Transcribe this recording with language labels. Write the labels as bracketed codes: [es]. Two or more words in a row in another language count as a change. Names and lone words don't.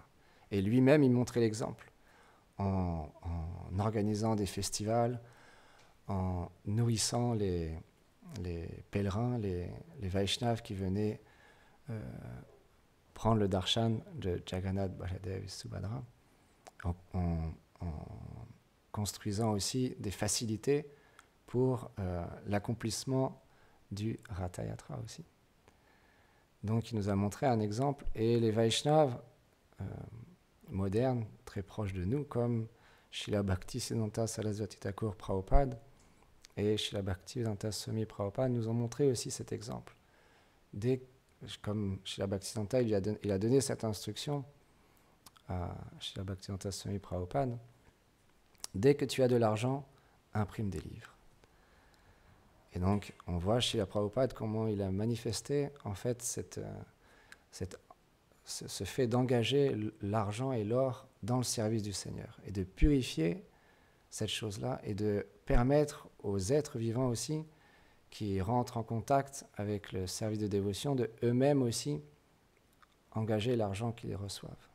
[fr] Et lui-même, il montrait l'exemple en organisant des festivals, en nourrissant les pèlerins, les Vaishnavas qui venaient prendre le darshan de Jagannath, Baladev et Subhadra, en construisant aussi des facilités pour l'accomplissement du Ratha Yatra aussi. Donc il nous a montré un exemple, et les Vaishnavas modernes, très proches de nous, comme Srila Bhaktisiddhanta Sarasvati Thakur Prabhupada et Srila Bhaktivedanta Swami Prabhupada, nous ont montré aussi cet exemple. Comme Srila Bhaktisiddhanta, il a donné cette instruction à Srila Bhaktivedanta Swami Prabhupada: dès que tu as de l'argent, imprime des livres. Et donc, on voit chez la Prabhupada comment il a manifesté en fait ce fait d'engager l'argent et l'or dans le service du Seigneur et de purifier cette chose-là et de permettre aux êtres vivants aussi qui rentrent en contact avec le service de dévotion de eux-mêmes aussi engager l'argent qu'ils reçoivent.